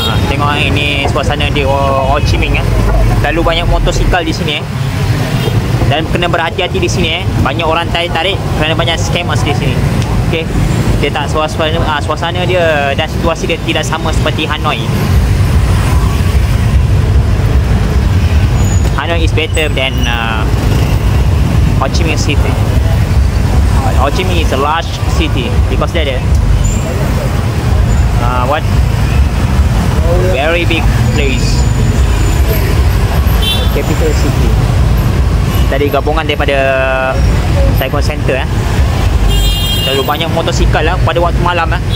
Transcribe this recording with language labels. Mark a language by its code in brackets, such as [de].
[ms] Tengok ini suasana di Ho Chi Minh. Terlalu banyak motosikal di sini. Dan kena berhati-hati di sini. Banyak orang tarik kerana banyak scammers di sini. Okey. Dia tak suasana dia dan situasi dia tidak sama seperti Hanoi. [en] Hanoi is better than Ho Chi Minh City. Ho Chi Minh is a large city because there very big place, capital city. [ms] Dari gabungan daripada Saigon Center. Terlalu banyak motosikal pada waktu malam.